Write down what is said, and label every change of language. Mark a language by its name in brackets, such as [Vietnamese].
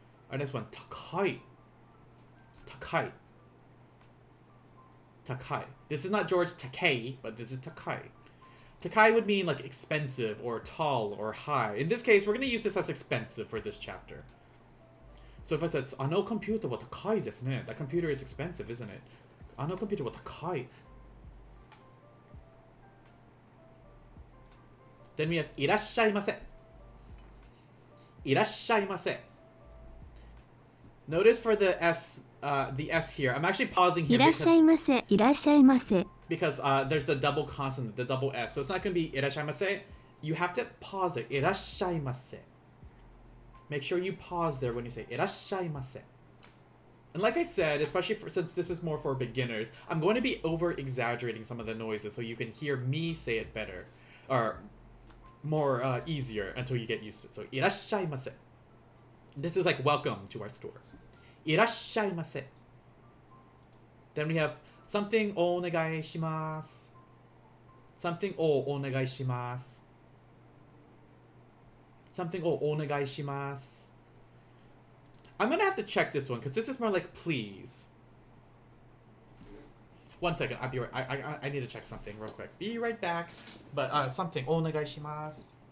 [English] Our next one, takai, takai, takai. This is not George Takei, but this is takai. Takai would mean like expensive or tall or high. In this case, we're gonna use this as expensive for this chapter. So if I said, [Japanese] あの computer は高いですね. [English] That computer is expensive, isn't it? [Japanese] あの computer は高い. [English] Then we have いらっしゃいませ. いらっしゃいませ.Notice for the S here. I'm actually pausing [Japanese] い [English] here [Japanese] らっしゃいませ、いらっしゃいませ。 [English] because there's the double consonant, the double S. So it's not going to be いらっしゃいませ. You have to pause it. いらっしゃいませ. Make sure you pause there when you say いらっしゃいませ. And like I said, especially since this is more for beginners, I'm going to be over-exaggerating some of the noises so you can hear me say it better. Or more easier until you get used to it. So いらっしゃいませ. This is like welcome to our store. [Japanese] いらっしゃいませ. [English] Then we have something お願いします. [Japanese] Something をお願いします. Something をお願いします. [English] I'm gonna have to check this one because this is more like please. One second, I'll be right. I need to check something real quick. Be right back. But something お願いします.